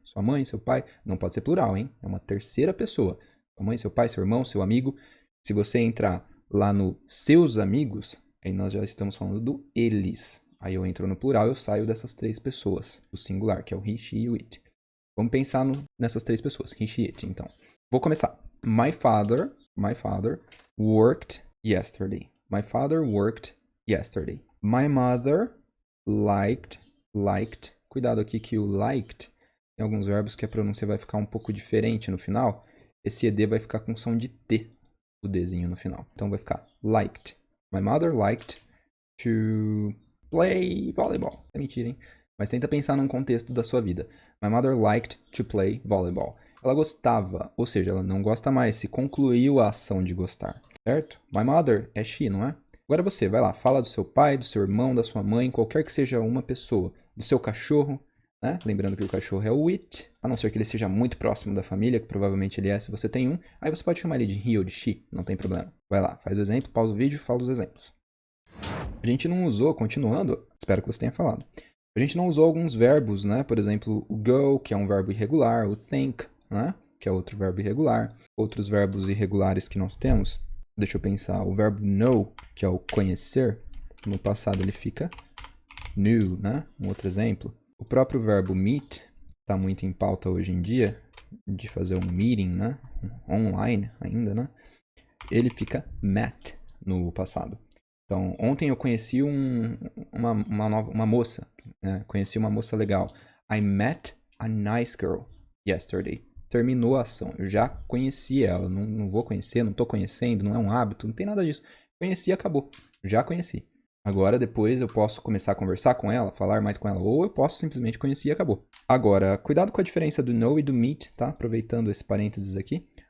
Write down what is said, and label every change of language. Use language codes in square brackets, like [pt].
[pt] Sua mãe, seu pai, não pode ser plural, hein? É uma terceira pessoa. Sua mãe, seu pai, seu irmão, seu amigo. Se você entrar lá no seus amigos, aí nós já estamos falando do eles. Aí eu entro no plural, eu saio dessas três pessoas. O singular, que é o he, she e o it. Vamos pensar nessas três pessoas. He, she, it, então. Vou começar. [en] My father worked yesterday. My father worked yesterday. My mother liked. [pt] Cuidado aqui que o liked tem alguns verbos que a pronúncia vai ficar um pouco diferente no final. Esse ed vai ficar com som de T, o Dzinho no final. Então vai ficar liked. [en] My mother liked to play volleyball. [pt] É mentira, hein? Mas tenta pensar num contexto da sua vida. [en] My mother liked to play volleyball. [pt] Ela gostava, ou seja, ela não gosta mais, se concluiu a ação de gostar, certo? My mother é she, não é? Agora você, vai lá, fala do seu pai, do seu irmão, da sua mãe, qualquer que seja uma pessoa, do seu cachorro, né? Lembrando que o cachorro é o it, a não ser que ele seja muito próximo da família, que provavelmente ele é se você tem um, aí você pode chamar ele de he ou de she, não tem problema. Vai lá, faz o exemplo, pausa o vídeo e fala os exemplos. A gente não usou, continuando, espero que você tenha falado, a gente não usou alguns verbos, né? Por exemplo, o go, que é um verbo irregular, o think, né? Que é outro verbo irregular. Outros verbos irregulares que nós temos, deixa eu pensar, o verbo know, que é o conhecer, no passado ele fica knew, né? Um outro exemplo. O próprio verbo meet, está muito em pauta hoje em dia, de fazer um meeting, né? Online ainda, né? Ele fica met no passado. Então, ontem eu conheci uma moça, né? Conheci uma moça legal. [en] I met a nice girl yesterday. [pt] Terminou a ação. Eu já conheci ela. Não vou conhecer, não estou conhecendo, não é um hábito, não tem nada disso. Conheci e acabou. Já conheci. Agora, depois eu posso começar a conversar com ela, falar mais com ela, ou eu posso simplesmente conhecer e acabou. Agora, cuidado com a diferença do know e do meet, tá? Aproveitando esse parênteses aqui.